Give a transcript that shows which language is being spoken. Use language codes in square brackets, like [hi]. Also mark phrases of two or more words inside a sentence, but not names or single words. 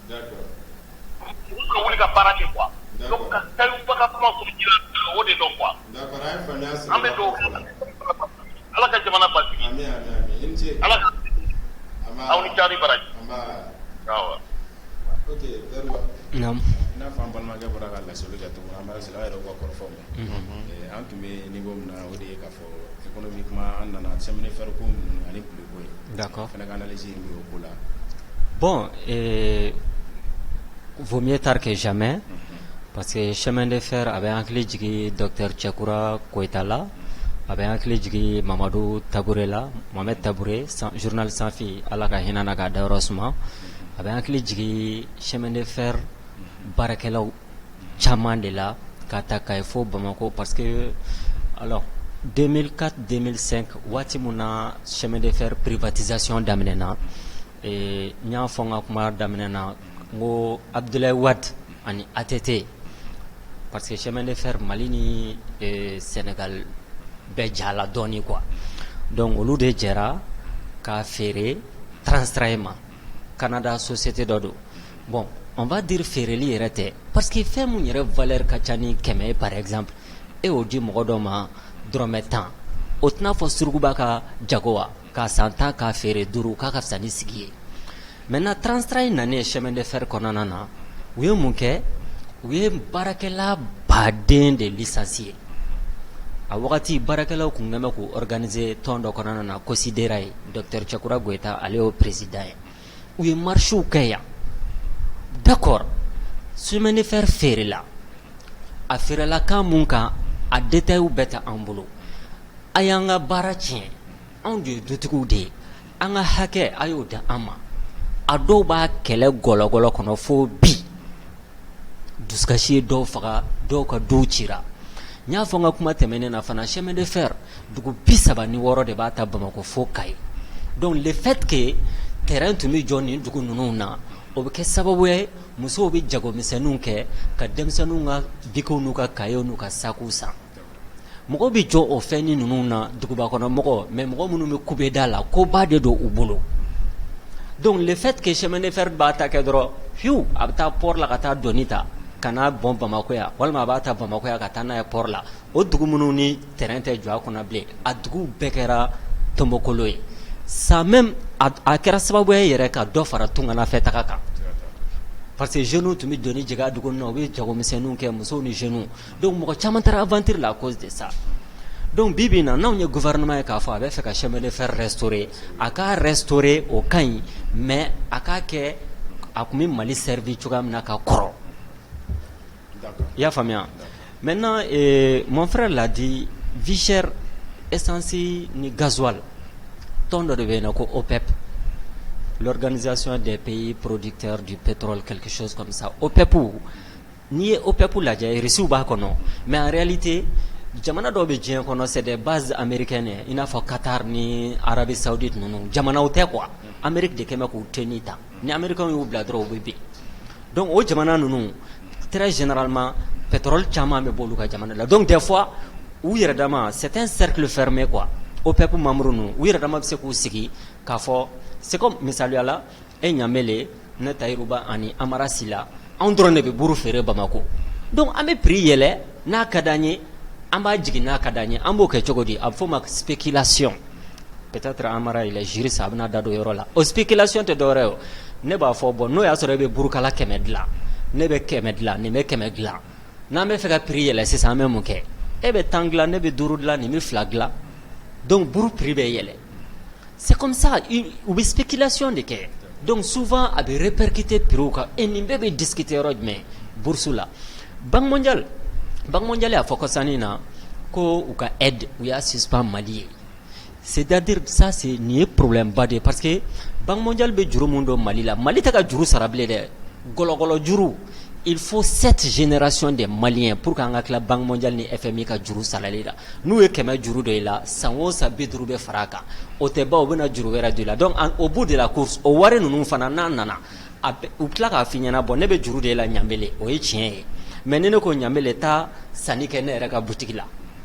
[bm] u ka wuli ka baara kɛ [fr] quoi donc [bm] ka Sayibou Ba ka kuma sɔrɔ ji la o de dɔn quoi an bɛ dugawu Ala ka jamana basigi Ala ka aw ni cari baraji awɔ ok Darba naam n'a fɔ an balimakɛ bɔra ka laseli kɛ tuguni an b'a sigi aw yɛrɛ ka kɔrɔfɔw ma an tun bɛ niveau min na o de ye k'a fɔ économiquement an nana [fr] chemin de fer [bm] ko ninnu ani kuliko ye d'accord fɛnɛ ka analyse ye min ye o ko la [fr] bon vaut mieux tard que jamais parce que chemin de fer [bm] a bɛ hakili jigin docteur Cɛkura Koyita la a bɛ hakili jigin Mamadu Tabure la Mohamed Tabure journal Sanfi Ala ka hinɛ na k'a dayɔrɔ suma a bɛ hakili jigin [fr] chemin de fer [bm] baarakɛlaw caman de la ka ta ka ye fo Bamako [fr] parce que alors [bm] 2004-2005 waati mun na [fr] chemin de fer privatisation [bm] daminɛna n y'a fɔ n ka kuma daminɛ na n ko Abdoulaye Wade ani ATT [fr] parce que chemin de fer [bm] Mali ni Sénégal bɛɛ jala dɔɔni [fr] quoi donc [bm] olu de jɛra k'a feere Transrail ma Canada société dɔ don [fr] bon on va dire [bm] feereli yɛrɛ tɛ parce que fɛn mun yɛrɛ valeur ka ca ni 100 ye [fr] par exemple [bm] e y'o di mɔgɔ dɔ ma dɔrɔmɛ 10 o tɛna fɔ surukuba ka jago wa k'a san 10 k'a feere 5 k'a ka fisa ni sigi ye maintenant Transrail nanen [fr] chemin de fer [bm] kɔnɔna na u ye mun kɛ u ye baarakɛla baden de licencier a wagati baarakɛlaw kun kɛn bɛ k'u organiser tɔn dɔ kɔnɔna na Considera ye docteur Cɛkura Koyita ale y'o président ye u ye marches kɛ yan [fr] d'accord chemin de fer [bm] feerela a feerela kan mun kan a détails bɛɛ tɛ an bolo a y'an ka baara tiɲɛ anw de ye dutigiw de ye an ka hakɛ a y'o di an ma a dɔw b'a kɛlɛ gɔlɔgɔlɔ kɔnɔ fo bi dusukasi ye dɔw faga dɔw ka dow cira n y'a fɔ n ka kuma tɛmɛnen na fana [fr] chemin de fer [bm] dugu 36 de b'a ta Bamako fo Kayi [fr] donc le fait que terrain [bm] tun bɛ jɔ nin dugu ninnu na o bɛ kɛ sababu ye musow bɛ jagomisɛnninw kɛ ka denmisɛnninw ka bikiw n'u ka kayew n'u ka sakiw san mɔgɔw bɛ jɔ o fɛn ninnu na duguba kɔnɔ mɔgɔ mais mɔgɔ minnu bɛ kubeda la koba de don u bolo [fr] donc le fait que chemin de fer [bm] b'a ta kɛ dɔrɔn fiw a bɛ taa port la ka taa doni ta ka n'a bɔn Bamako yan walima a b'a ta Bamako yan ka taa n'a ye port la o dugu minnu ni terrain tɛ jɔ a kɔnɔ bilen a duguw bɛɛ kɛra tɔnbɔkolo ye [fr] ça même [bm] a kɛra sababu ye yɛrɛ ka dɔ fara tunganafɛtaga kan [fr] parce que jeunes [bm] tun bɛ doni jɛgɛ dugu na u bɛ jagomisɛnninw kɛ musow ni [fr] jeunes donc [bm] mɔgɔ caman taara aventure la [fr] à cause de ça donc [bm] bi bi in na n'anw ye gouvernement ye k'a fɔ a bɛ fɛ ka [fr] chemin de fer restaurer [bm] a k'a restaurer o ka ɲi mais a k'a kɛ a tun bɛ Mali servi cogoya min na ka kɔrɔ i y'a faamuya [fr] maintenant mon frère l'a dit vie chère [bm] essence ni gasoil tɔn dɔ de bɛ yen nɔ ko [fr] OPEP l'organisation des pays producteurs du pétrole quelque chose comme ça [bm] OPEP n'i ye OPEP lajɛ Russie b'a kɔnɔ [fr] mais en réalité [bm] jamana dɔw bɛ diɲɛ kɔnɔ [fr] c'est des bases américaines [bm] i n'a fɔ Qatar ni Arabie Saoudite ninnu jamanaw tɛ quoi Amérique de kɛ bɛ k'u tenni ta ni américains y'u bila dɔrɔn u bɛ bin donc o jamana ninnu [fr] très généralement pétrole [bm] caman bɛ bɔ olu ka jamana la [fr] donc des [bm] fois u yɛrɛ dama [fr] c'est un cercle fermé quoi [bm] OPEP membres ninnu u yɛrɛ dama bɛ se k'u sigi k'a fɔ [fr] c'est comme [bm] misaliya la e Ɲamele ne Tayiruba ani Amara Sila anw dɔrɔn de bɛ buru feere Bamako donc an bɛ prix yɛlɛ n'a ka d'an ye an b'a jigin n'a ka d'an ye an b'o kɛ cogo di a bɛ fɔ o ma [fr] spéculation peut-être [bm] Amara [fr] il est [bm] juriste a bɛna da don yɔrɔ la o spéculation tɛ dɔwɛrɛ ye o ne b'a fɔ bon n'o y'a sɔrɔ e bɛ burukala 100 dilan ne bɛ 100 dilan nin bɛ 100 dilan n'an bɛ fɛ ka prix yɛlɛ sisan an bɛ mun kɛ e bɛ 10 dilan ne bɛ 5 dilan nin bɛ 2 dilan donc buru prix bɛ yɛlɛ [fr] c'est comme ça [bm] u bɛ spéculation de kɛ [fr] donc souvent [bm] a bɛ [fr] répercuter prix [bm] kan et nin bɛɛ bɛ discuter yɔrɔ jumɛn bourse la Banque mondiale y'a fɔ kɔsani na ko u ka aide u y'a suspend Mali ye [fr] c'est-à-dire ça c'est [bm] nin ye problème ba de [fr] parce que [bm] Banque mondiale bɛ juru mun don Mali la Mali tɛ ka juru sara bilen dɛ gɔlɔgɔlɔ juru [fr] il faut 7 générations de Maliens pour [bm] qu'an ka tila Banque mondiale ni FMI ka juru sarali la n'u ye 100 juru dɔ i la san o san 50 bɛ fara a kan o tɛ ban u bɛna juru wɛrɛ don i la [fr] donc au bout de la course [bm] o wari ninnu fana n'a nana u tila k'a f'i ɲɛna bon ne bɛ juru de la Ɲamele o ye tiɲɛ ye mais ni ne ko Ɲamele taa sanni kɛ ne yɛrɛ ka boutique la